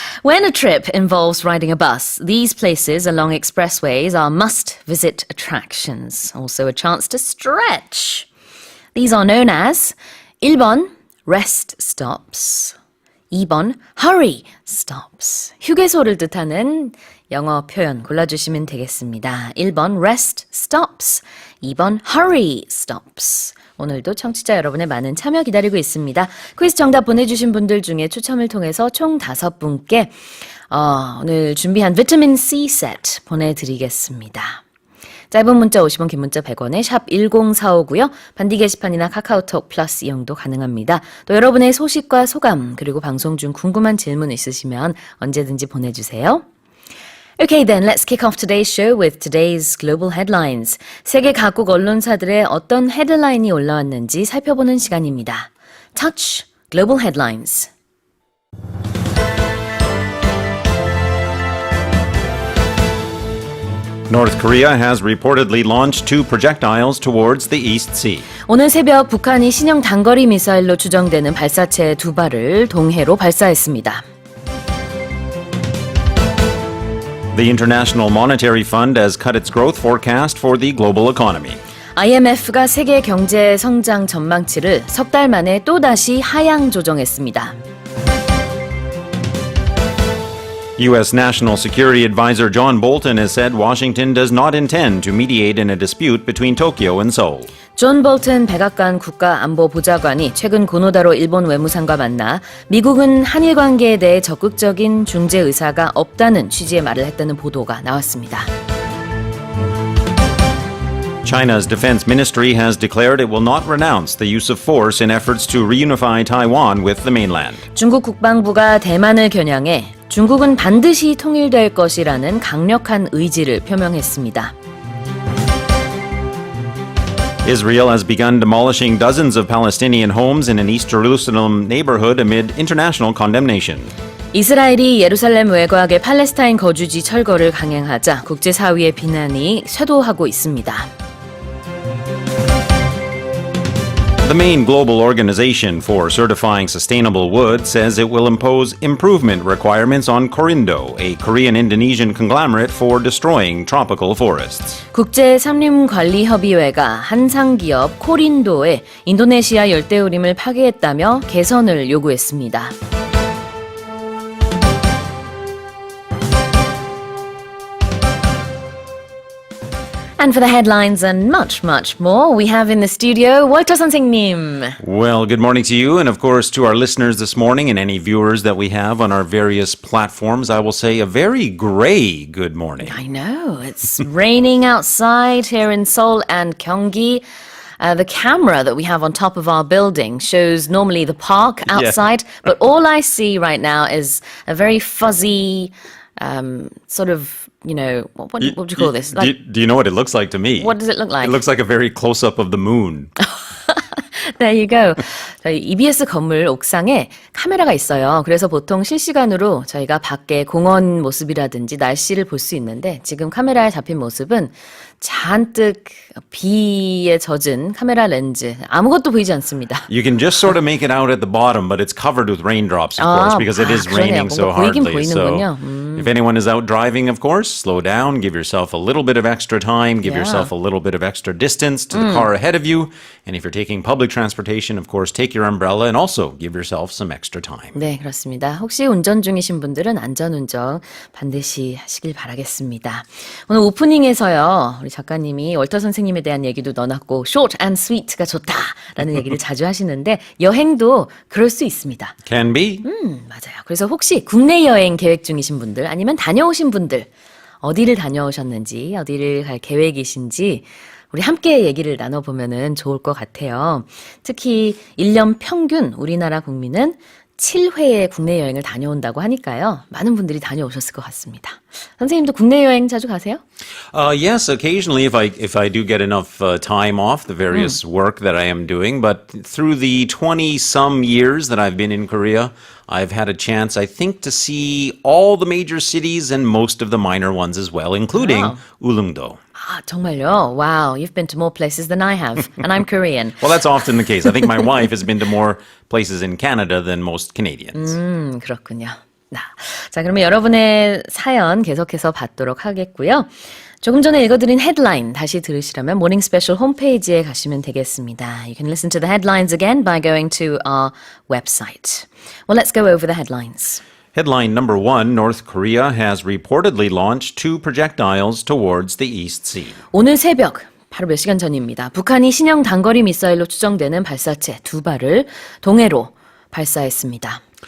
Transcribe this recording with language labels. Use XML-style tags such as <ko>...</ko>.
<en>When a trip involves riding a bus, these places along expressways are must-visit attractions. Also a chance to stretch. These are known as</en> <ko>1번</ko> <en>rest stops,</en> <ko>2번</ko> <en>hurry stops.</en> <ko>휴게소를 뜻하는 영어 표현 골라주시면 되겠습니다. 1번 rest stops, 2번 hurry stops. 오늘도 청취자 여러분의 많은 참여 기다리고 있습니다. 퀴즈 정답 보내주신 분들 중에 추첨을 통해서 총 5분께 오늘 준비한 비타민 C 세트 보내드리겠습니다. 짧은 문자 50원, 긴 문자 100원에 샵 1045고요. 반디 게시판이나 카카오톡 플러스 이용도 가능합니다. 또 여러분의 소식과 소감 그리고 방송 중 궁금한 질문 있으시면 언제든지 보내주세요.</ko> <en>Okay, then let's kick off today's show with today's global headlines.</en> <ko>세계 각국 언론사들의 어떤 헤드라인이 올라왔는지 살펴보는 시간입니다.</ko> <en>Touch Global Headlines. North Korea has reportedly launched 2 projectiles towards the East Sea.</en> <ko>오늘 새벽 북한이 신형 단거리 미사일로 추정되는 발사체 2발을 동해로 발사했습니다.</ko> <en>The International Monetary Fund has cut its growth forecast for the global economy.</en> <ko>IMF가 세계 경제 성장 전망치를 석 달 만에 또다시 하향 조정했습니다.</ko> <en>U.S. National Security Advisor John Bolton has said Washington does not intend to mediate in a dispute between Tokyo and Seoul.</en> <ko>존 볼튼 백악관 국가안보보좌관이 최근 고노다로 일본 외무상과 만나 미국은 한일 관계에 대해 적극적인 중재 의사가 없다는 취지의 말을 했다는 보도가 나왔습니다.</ko> <en>China's defense ministry has declared it will not renounce the use of force in efforts to reunify Taiwan with the mainland.</en> <ko>중국 국방부가 대만을 겨냥해 중국은 반드시 통일될 것이라는 강력한 의지를 표명했습니다.</ko> <en>Israel has begun demolishing dozens of Palestinian homes in an East Jerusalem neighborhood amid international condemnation.</en> <ko>이스라엘이 예루살렘 외곽의 팔레스타인 거주지 철거를 강행하자 국제사회의 비난이 쇄도하고 있습니다.</ko> <en>The main global organization for certifying sustainable wood says it will impose improvement requirements on Corindo, a Korean-Indonesian conglomerate for destroying tropical forests.</en> <ko>국제산림관리협의회가 한상기업 코린도에 인도네시아 열대우림을 파괴했다며 개선을 요구했습니다.</ko> <en>And for the headlines and much, much more, we have in the studio</en> <ko>월터 선생님.</ko> <en>Well, good morning to you, and of course to our listeners this morning and any viewers that we have on our various platforms. I will say a very gray good morning. I know, it's raining outside here in Seoul and Gyeonggi. The camera that we have on top of our building shows normally the park outside, but all I see right now is a very fuzzy sort of, what would you call this? Do you know what it looks like to me? What does it look like? It looks like a very close-up of the moon. There you go.</en> <ko>저희 EBS 건물 옥상에 카메라가 있어요. 그래서 보통 실시간으로 저희가 밖에 공원 모습이라든지 날씨를 볼 수 있는데 지금 카메라에 잡힌 모습은 잔뜩 비에 젖은 카메라 렌즈. 아무것도 보이지 않습니다.</ko> <en>You can just sort of make it out at the bottom, but it's covered with raindrops, of course, because it is raining so hardly. So if anyone is out driving, of course, slow down, give yourself a little bit of extra time, give yourself a little bit of extra distance to the car ahead of you. And if you're taking public transportation, of course, take your umbrella and also give yourself some extra time.</en> <ko>네, 그렇습니다. 혹시 운전 중이신 분들은 안전운전 반드시 하시길 바라겠습니다. 오늘 오프닝에서요, 우리 작가님이 월터 선생님에 대한 얘기도 넣어놨고</ko> <en>short and sweet가</en> <ko>좋다라는 얘기를 자주 하시는데 여행도 그럴 수 있습니다.</ko> <en>Can be.</en> <ko>맞아요. 그래서 혹시 국내 여행 계획 중이신 분들 아니면 다녀오신 분들 어디를 다녀오셨는지 어디를 갈 계획이신지 우리 함께 얘기를 나눠보면 좋을 것 같아요. 특히 1년 평균 우리나라 국민은 7회의 국내 여행을 다녀온다고 하니까요. 많은 분들이 다녀오셨을 것 같습니다. 선생님도 국내 여행 자주 가세요?</ko> <en>Yes, occasionally if I do get enough time off the various work that I am doing. But through the 20-some years that I've been in Korea, I've had a chance, I think, to see all the major cities and most of the minor ones as well, including Ulleungdo.</en> <ko>아, 정말요?</ko> <en>Wow, you've been to more places than I have, and I'm Korean. Well, that's often the case. I think my wife has been to more places in Canada than most Canadians.</en> <ko>그렇군요. 자, 그러면 여러분의 사연 계속해서 받도록 하겠고요. 조금 전에 읽어드린 헤드라인 다시 들으시려면 모닝 스페셜 홈페이지에 가시면 되겠습니다.</ko> <en>You can listen to the headlines again by going to our website. Well, let's go over the headlines. Headline number 1, North Korea has reportedly launched 2 projectiles towards the East Sea.</en> <ko>오늘 새벽 바로 몇 시간 전입니다. 북한이 신형 단거리 미사일로 추정되는 발사체 2발을 동해로 발사했습니다.</ko>